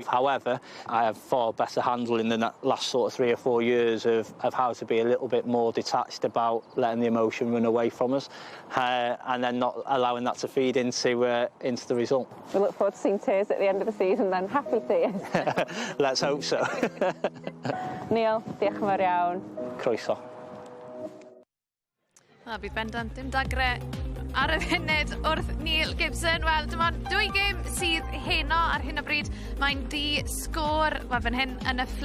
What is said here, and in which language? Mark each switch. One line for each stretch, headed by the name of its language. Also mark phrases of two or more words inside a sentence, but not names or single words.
English: However, I have far better handling than that last sort of 3 or 4 years of how to be a little bit more detached about letting the emotion run away from us, and then not allowing that to feed into the result. We look forward to seeing tears at the end of the season then. Happy tears. Let's hope so.
Welsh: Neil, diolch yn fawr iawn. Croeso. Bydd bendant dim dagre ar y funud wrth Neil Gibson. Wel, dim ond 2 gêm sydd heno ar hyn o bryd. Mae'n di-sgôr, wel fan hyn yn y Flint.